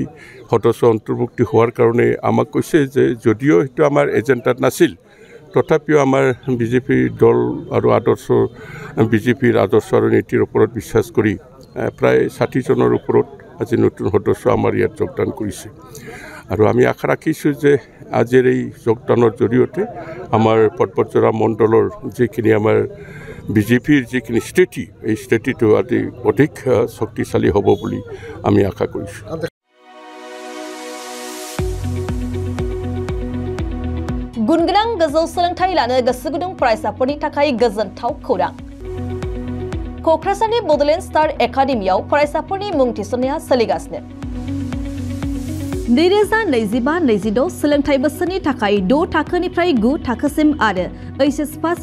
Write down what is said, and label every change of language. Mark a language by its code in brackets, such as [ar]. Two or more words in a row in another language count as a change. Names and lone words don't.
[as] সদস্য অন্তৰ্ভুক্তি হোৱাৰ কাৰণে আমাক কৈছে যে যদিও সেইটো আমাৰ এজেণ্ডাত নাছিল তথাপিও আমাৰ বিজেপিৰ দল আৰু বিজেপিৰ আদৰ্শ আৰু নীতিৰ ওপৰত বিশ্বাস কৰি প্ৰায় ৬০জনৰ ওপৰত আজি নতুন সদস্য আমাৰ ইয়াত যোগদান কৰিছে আৰু আমি আশা ৰাখিছোঁ যে আজিৰ এই যোগদানৰ জৰিয়তে আমাৰ পৰ্বতজোৰা মণ্ডলৰ যিখিনি আমাৰ বিজেপিৰ যিখিনি স্থিতি এই স্থিতিটো আজি অধিক শক্তিশালী হ'ব বুলি আমি আশা কৰিছোঁ [brx] गुनगोनां गोजौ सोलोंथाइ लानो गोसो गुदुं फरायसाफोरनि थाखाय गोजोनथाव खौरां क'क्राझारनि बड'लेण्ड स्टार एकाडेमियाव फरायसाफोरनि मुं थिसननाया सोलिगासिनो 2025-26 सोलोंथाइ बोसोरनि थाखाय 6 थाखोनिफ्राय 9 थाखोसिम आरो [en] HS first